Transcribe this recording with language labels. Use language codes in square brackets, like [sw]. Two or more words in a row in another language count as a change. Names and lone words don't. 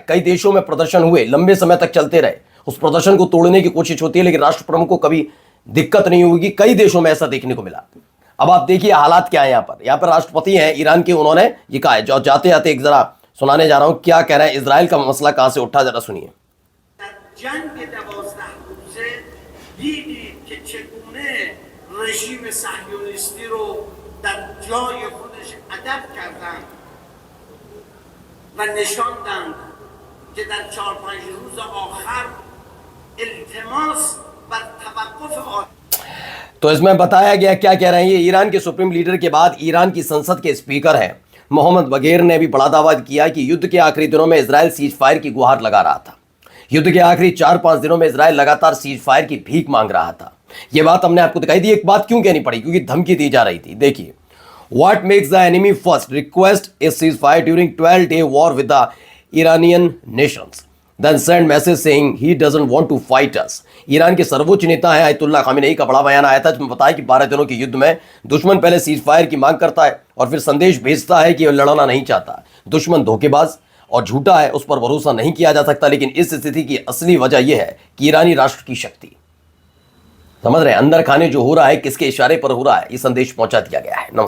[hi] कई देशों में प्रदर्शन हुए, लंबे समय तक चलते रहे, उस प्रदर्शन को तोड़ने की कोशिश होती है, लेकिन राष्ट्र प्रमुख को कभी दिक्कत नहीं होगी। कई देशों में ऐसा देखने को मिला। अब आप देखिए हालात क्या है। यहाँ पर राष्ट्रपति हैं ईरान के, उन्होंने ये कहा है। जो जाते जाते एक जरा सुनाने जा रहा हूं क्या कह रहे हैं। इजराइल का मसला कहां से उठा, जरा सुनिए। [fa] رژیم صهیونیستی رو در جای خودش ادب کردند و نشاندند که در 4-5 روز آخر التماس و توقف [hi] तो इसमें बताया गया क्या कह रहे हैं। ये ईरान के [en] supreme leader [hi] के बाद ईरान की संसद के स्पीकर हैं मोहम्मद बगेर ने भी बड़ा दावा किया कि युद्ध के आखिरी दिनों में इजराइल सीज फायर की गुहार लगा रहा था। युद्ध के आखिरी 4-5 दिनों में इजराइल लगातार सीज फायर की भीख मांग रहा था। यह बात हमने आपको दिखाई दी। एक बात क्यों कहनी पड़ी, क्योंकि धमकी दी जा रही थी। देखिए, [en] What makes the enemy first request a cease fire during 12-day war with the Iranian nations then send message saying he doesn't want to fight us. [hi] ईरान के सर्वोच्च नेता है आयतुल्लाह खामेनेई का बड़ा बयान आया था जिसमें बताया कि 12 दिनों के युद्ध में दुश्मन पहले सीज फायर की मांग करता है और फिर संदेश भेजता है कि वह लड़ना नहीं चाहता। दुश्मन धोखेबाज और झूठा है, उस पर भरोसा नहीं किया जा सकता। लेकिन इस स्थिति की असली वजह यह है कि ईरानी राष्ट्र की शक्ति, समझ रहे हैं, अंदर खाने जो हो रहा है किसके इशारे पर हो रहा है, ये संदेश पहुंचा दिया गया है।